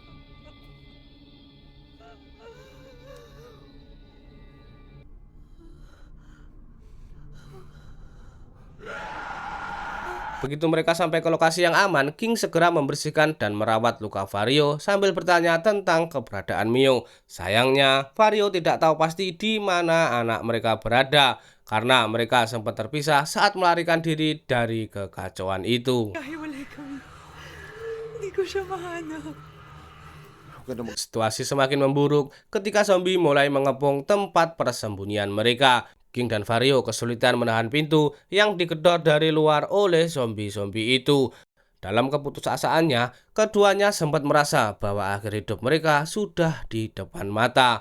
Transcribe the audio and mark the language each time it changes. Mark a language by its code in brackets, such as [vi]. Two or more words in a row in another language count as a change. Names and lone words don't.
[id] Begitu mereka sampai ke lokasi yang aman, King segera membersihkan dan merawat luka Vario sambil bertanya tentang keberadaan Mio. Sayangnya, Vario tidak tahu pasti di mana anak mereka berada karena mereka sempat terpisah saat melarikan diri dari kekacauan itu. [tl] Nahiwalay kami. Hindi ko siya mahanap. [id] Situasi semakin memburuk ketika zombie mulai mengepung tempat persembunyian mereka. King dan Vario kesulitan menahan pintu yang digedor dari luar oleh zombie-zombie itu. Dalam keputusasaannya, keduanya sempat merasa bahwa akhir hidup mereka sudah di depan mata.